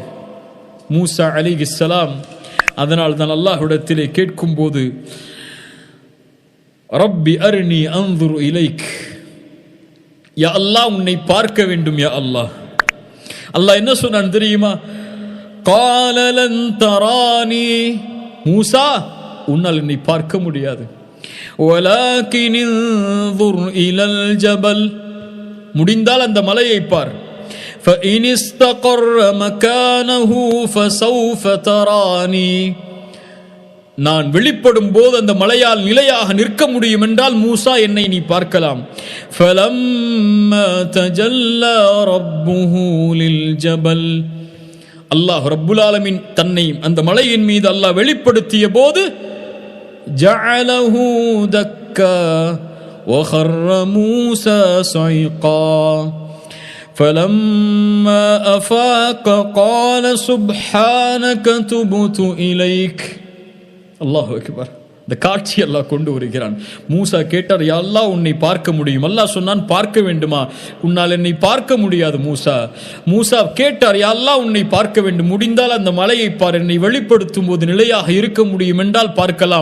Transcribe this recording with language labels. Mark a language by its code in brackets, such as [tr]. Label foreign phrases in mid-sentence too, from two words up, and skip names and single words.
[ta] மூசா அலைஹிஸ்ஸலாம் அதனால் தான் அல்லாஹ்விடத்திலே கேட்கும் போது, [ar] رب أرني أنظر إليك, يا الله [ta] உன்னை பார்க்க வேண்டும் [ar] يا الله. [ta] அல்லாஹ் என்ன சொன்னான் தெரியுமா? [ar] قال لن تراني, [ta] மூசா உன்னால் என்னை பார்க்க முடியாது. [ar] ولكن انظر إلى الجبل, [ta] முடிந்தால் அந்த மலையை பார். [ar] فإن استقر مكانه فسوف تراني, [ta] நான் வெளிப்படும் போது அந்த மலையால் நிலையாக நிற்க முடியும் என்றால் மூசா என்னை நீ பார்க்கலாம். [ar] فلما تجلى ربه للجبل, الله رب العالمين [ta] தன்னை அந்த மலையின் மீது அல்லாஹ் வெளிப்படுத்திய போது, [ar] جعله دكا وخر موسى صعقا فلما أفاق قال سبحانك تبت إليك. الله أكبر. [ta] இந்த காட்சி அல்லாஹ் கொண்டு வருகிறான். மூசா கேட்டார், [ar] يا الله [ta] உன்னை பார்க்க முடியும். அல்லாஹ் சொன்னான், பார்க்க வேண்டுமா? உன்னால் என்னை பார்க்க முடியாது மூசா. மூசா கேட்டார், [ar] يا الله [ta] உன்னை பார்க்க வேண்டும், முடிந்தால் அந்த மலையை பார், என்னை வெளிப்படுத்தும் போது நிலையாக இருக்க முடியும் என்றால் பார்க்கலாம்.